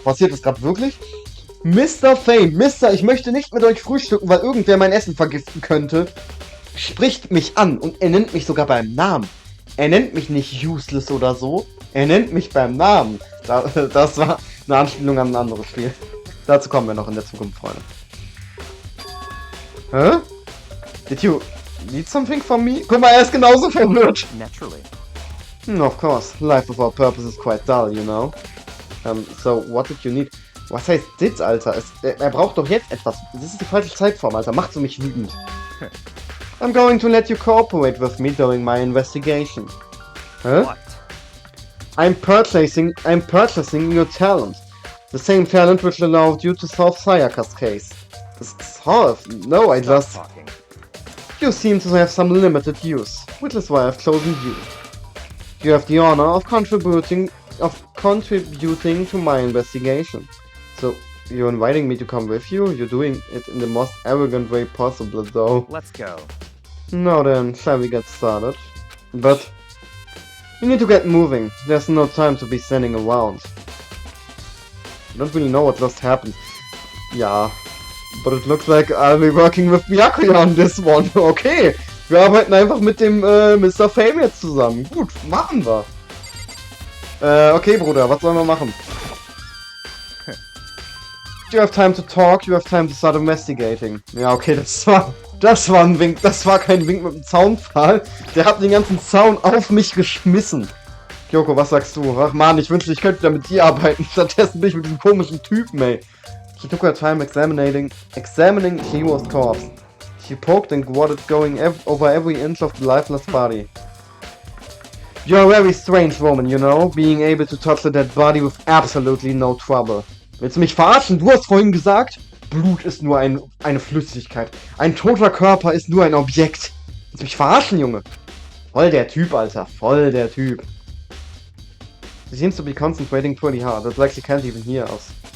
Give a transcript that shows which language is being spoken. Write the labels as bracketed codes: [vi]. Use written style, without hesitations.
[de] Passiert das gerade wirklich? Mr. Fame, ich möchte nicht mit euch frühstücken, weil irgendwer mein Essen vergiften könnte. Spricht mich an und er nennt mich sogar beim Namen. Er nennt mich nicht useless oder so. Er nennt mich beim Namen. Das war eine Anspielung an ein anderes Spiel. Dazu kommen wir noch in der Zukunft, Freunde. Hä? [en] Did you need something from me? [de] Guck mal, er ist genauso verwirrt. [en] Naturally. Of course, life without purpose is quite dull, you know. So, what did you need? [de] Was heißt dit, Alter? Er braucht doch jetzt etwas. Das ist die falsche Zeitform, Alter. Macht so mich wütend. [en] I'm going to let you cooperate with me during my investigation. Hä? What? I'm purchasing your talent. The same talent which allowed you to solve Sayaka's case. Solve? No, I Stop just... talking. You seem to have some limited use, which is why I've chosen you. You have the honor of contributing to my investigation. So, you're inviting me to come with you? You're doing it in the most arrogant way possible, though. Let's go. Now then, shall we get started? But we need to get moving. There's no time to be standing around. I don't really know what just happened. Yeah, but it looks like I'll be working with Byakuya on this one. [de] Okay, wir arbeiten einfach mit dem Mr. Fame jetzt zusammen. Gut, machen wir. Okay, Bruder, was sollen wir machen? [en] You have time to talk, you have time to start investigating. [de] Ja, okay, das war ein Wink, das war kein Wink mit dem Zaunpfahl. Der hat den ganzen Zaun auf mich geschmissen. Kyoko, was sagst du? Ach man, ich wünschte, ich könnte da mit dir arbeiten. Stattdessen bin ich mit diesem komischen Typen, ey. [en] She took her time examining Chihiro's corpse. She poked and squatted, going over every inch of the lifeless body. You're a very strange woman, you know, being able to touch a dead body with absolutely no trouble. [de] Willst du mich verarschen? Du hast vorhin gesagt, Blut ist nur eine Flüssigkeit. Ein toter Körper ist nur ein Objekt. Willst du mich verarschen, Junge? Voll der Typ, Alter. Voll der Typ. [en] She seems to be concentrating pretty hard. It's like she can't even hear us.